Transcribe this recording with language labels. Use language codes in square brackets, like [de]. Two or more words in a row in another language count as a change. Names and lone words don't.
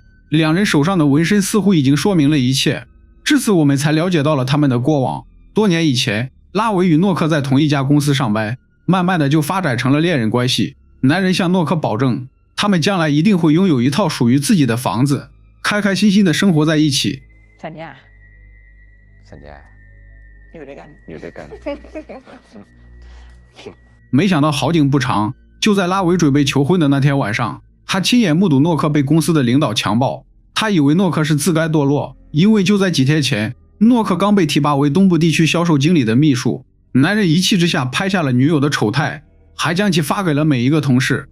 [zh] 两人手上的纹身似乎已经说明了一切。至此我们才了解到了他们的过往。多年以前，拉维与诺克在同一家公司上班，慢慢的就发展成了恋人关系。男人向诺克保证，他们将来一定会拥有一套属于自己的房子，开开心心的生活在一起。 [th] สัญญา สัญญา อยู่ด้วยกัน อยู่ด้วยกัน [zh] 没想到好景不长，就在拉维准备求婚的那天晚上，他亲眼目睹诺克被公司的领导强暴。他以为诺克是自甘堕落，因为就在几天前，诺克刚被提拔为东部地区销售经理的秘书。男人一气之下拍下了女友的丑态，还将其发给了每一个同事。